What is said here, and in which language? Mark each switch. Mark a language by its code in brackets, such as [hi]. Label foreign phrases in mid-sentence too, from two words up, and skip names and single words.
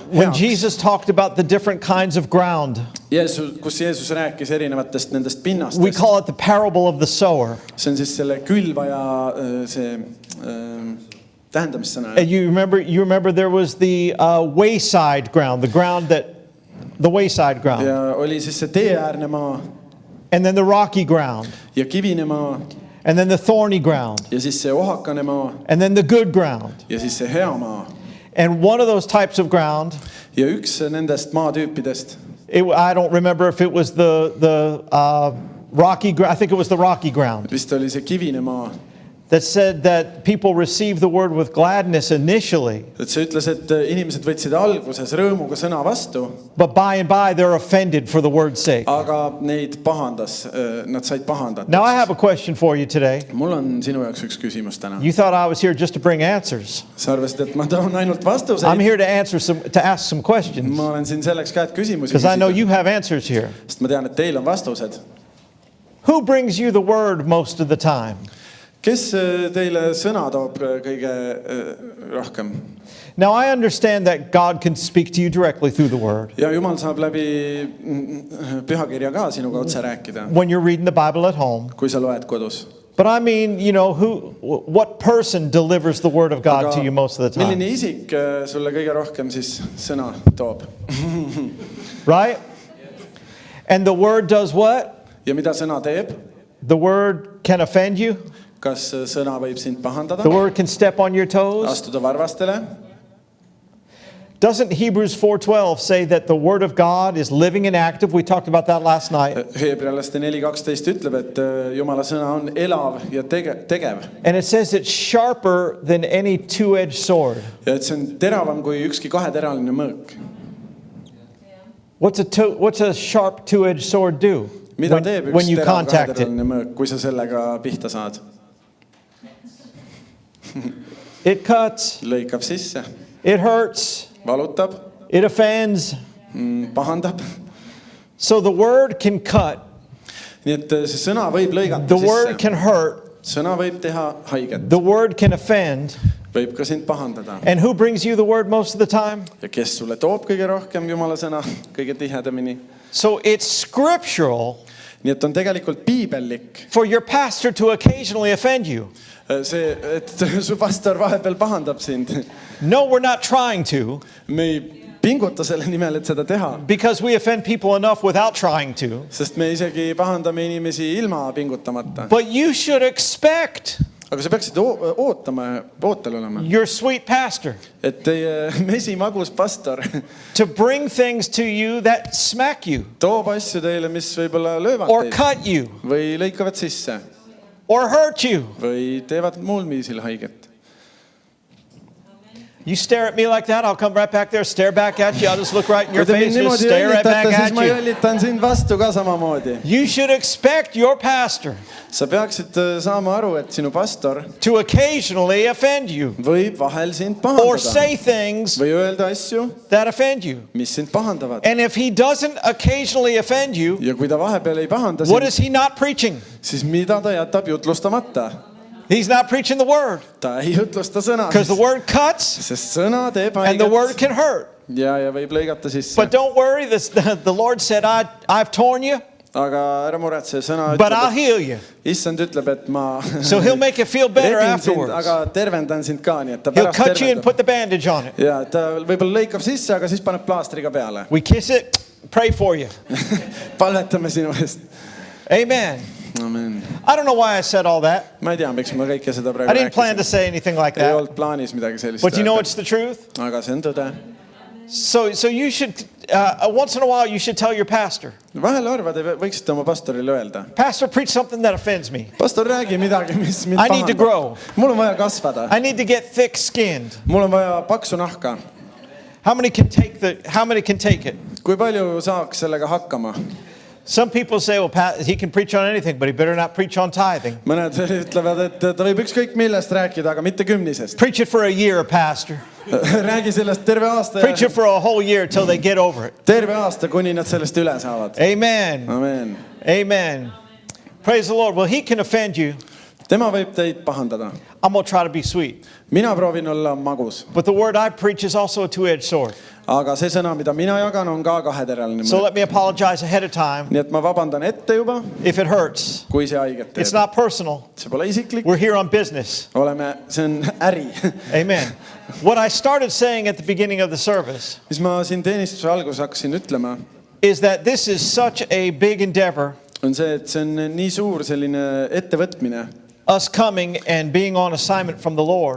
[en] When heaks. Jesus talked about the different kinds of ground, [et] Kus Jeesus rääkis erinevatest nendest [en] we [et] pinnastest. [en] call it the parable of the sower. [et] See on siis selle külvaja see tähendamissõna. [en] And you remember there was the wayside ground, the wayside ground, [et] Ja oli siis see teeäärne maa [en] and then the rocky ground, [et] ja kivine maa [en] and then the thorny ground, [et] ja siis see ohakane maa [en] and then the good ground. [et] ja siis see hea maa. [en] And one of those types of ground, [et] Ja üks nendest maatüüpidest, [en] I don't remember if it was the rocky ground. I think it was the rocky ground [et] vist oli see kivine maa, [en] that said that people received the word with gladness initially, [et] et see ütles, et inimesed võtsid alguses rõõmuga sõna vastu, [en] but by and by they're offended for the word's sake. [et] aga neid pahandas, nad said pahandatud. [en] Now I have a question for you today. [et] Mul on sinu jaoks üks küsimus täna. [en] You thought I was here just to bring answers. [et] Sa arvasid, et ma toon ainult vastuseid? [en] I'm here to ask some questions [et] Ma olen siin selleks ka, et küsimusi [en] because I know [et] küsida, [en] you have answers here. [et] sest ma tean, et teil on vastused. [en] Who brings you the word most of the time? [et] Kes teile sõna toob kõige rohkem? [en] Now I understand that God can speak to you directly through the word. [et] Ja Jumal saab läbi pühakirja ka sinuga otse rääkida, [en] When you're reading the Bible at home, [et] kui sa loed kodus. [en] But I mean, you know, what person delivers the word of God to you most of the time? [et] milline isik sulle kõige rohkem siis sõna toob? [en] Right? And the word does what? [et] Ja mida sõna teeb? [en] The word can offend you. [et] Kas sõna võib sind pahandada? [en] The word can step on your toes. [et] Astuda varvastele? [en] Doesn't Hebrews 4:12 say that the word of God is living and active? We talked about that last night. [et] Heebrealaste 4:12 ütleb, et Jumala sõna on elav ja tegev. [en] And it says it's sharper than any two-edged sword. [et] Ja et see on teravam kui ükski kaheteraline mõõk. [en] What's a sharp two-edged sword do? [et] Mida teeb [en] when [et] üks [en] you [et] terav [en] contact it? [et] kaheteraline mõõk, kui sa sellega pihta saad? [en] It cuts, [et] Lõikab sisse, [en] it hurts, [et] valutab, [en] it offends. [et] pahandab. [en] So the word can cut, [et] Nii et see sõna võib lõigata [en] the word [et] sisse. [en] can hurt, [et] Sõna võib teha haiget, [en] the word can offend. [et] võib ka sind pahandada. [en] And who brings you the word most of the time? [et] Ja kes sulle toob kõige rohkem Jumala sõna, kõige tihedamini? [en] So it's scriptural [et] Nii et on tegelikult piibellik [en] for your pastor to occasionally offend you. [et] see, et su pastor vahepeal pahandab sind. [en] No, we're not trying to, [et] Me ei pinguta selle nimel, et seda teha, [en] because we offend people enough without trying to. [et] sest me isegi pahandame inimesi ilma pingutamata. [en] But you should expect [et] Aga sa peaksid ootama, ootel olema, [en] your sweet pastor [et] et teie mesimagus pastor [en] to bring things to you that smack you [et] toob asju teile, mis võib-olla löövad [en] or [et] teid [en] cut you [et] või lõikavad sisse [en] or hurt you. [et] või teevad muul viisil haiget. [en] You stare at me like that, I'll come right back there, stare back at you. I'll just look right in your [et] Kui te [en] face [et] mind [en] and [et] niimoodi [en] stare right back [et] jällitate, siis [en] at [et] ma [en] you. [et] jällitan sind vastu ka samamoodi. [en] You should expect your pastor [et] Sa peaksid saama aru, et sinu pastor [en] to occasionally offend you [et] võib vahel sind [en] or [et] pahandada [en] say things [et] või öelda asju, [en] that offend you. [et] mis sind pahandavad. [en] And if he doesn't occasionally offend you, [et] Ja kui ta vahepeal ei pahanda [en] what [et] sind, [en] is he not preaching? [et] siis mida ta jätab jutlustamata? [en] He's not preaching the word, [et] Ta ei jutlusta sõna, [en] because the word cuts [et] sest sõna teeb [en] and the word [et] haiget [en] can hurt. [et] ja võib lõigata sisse. [en] But don't worry, the Lord said, I've torn you, [et] Aga ära muretse, sõna [en] but I'll [et] ütleb, [en] heal you. [et] issand ütleb, et ma [en] So he'll make you feel better [et] rebin sind, [en] afterwards. [et] aga tervendan sind ka, nii et ta [en] He'll [et] pärast [en] cut you and [et] tervendab. [en] put the bandage on it. [et] Ja ta võib-olla lõikab sisse, aga siis paneb plaastri ka peale. [en] We kiss it, pray for you. [et] Palvetame sinu eest. [en] Amen. [et] Amen. [en] I don't know why I said all that. [et] Ma ei tea, miks ma kõike seda praegu [en] I didn't plan to [et] rääkisin. [en] say anything like [et] Ei [en] that. [et] olnud plaanis midagi sellist [en] But you know [et] öelda. [en] it's the truth. [et] Aga see on tõde. [en] So you should, once in a while, you should tell your pastor, [et] Vahel arvad, võiksite oma pastorile öelda. [en] Pastor, preach something that offends me. [et] Pastor, räägi midagi, mis mind [en] I need to grow. [et] Mul on vaja kasvada. [en] I need to get thick-skinned. [et] Mul on vaja paksu nahka. [en] How many can take it? [et] Kui palju saaks sellega hakkama? [en] Some people say, well, he can preach on anything, but he better not preach on tithing. [et] Mõned ütlevad, et ta võib ükskõik millest rääkida, aga mitte kümnisest. [en] Preach it for a year, pastor. [et] Räägi sellest terve aasta. [en] Preach it for a whole year till they get over it. [et] Terve aasta, kuni nad sellest üle saavad. [en] Amen. [et] Amen. [en] Amen. Praise the Lord. Well, he can offend you. [et] Tema võib teid pahandada. [en] I'm going to try to be sweet. [et] Mina proovin olla magus. [en] But the word I preach is also a two-edged sword. [et] Aga see sõna, mida mina jagan, on ka kaheteraline. [en] So let me apologize ahead of time [et] Nii et ma vabandan ette juba, [en] if it hurts. [et] kui see haiget [en] It's [et] teeb. [en] not personal. [et] See pole isiklik. [en] We're here on business. [et] See on äri. [en] Amen. What I started saying at the beginning of the service [et] Mis ma siin teenistuse alguses hakkasin ütlema, [en] is that this is such a big endeavor, [et] on see, et see on nii suur selline ettevõtmine, [en] us coming and being on assignment from the Lord,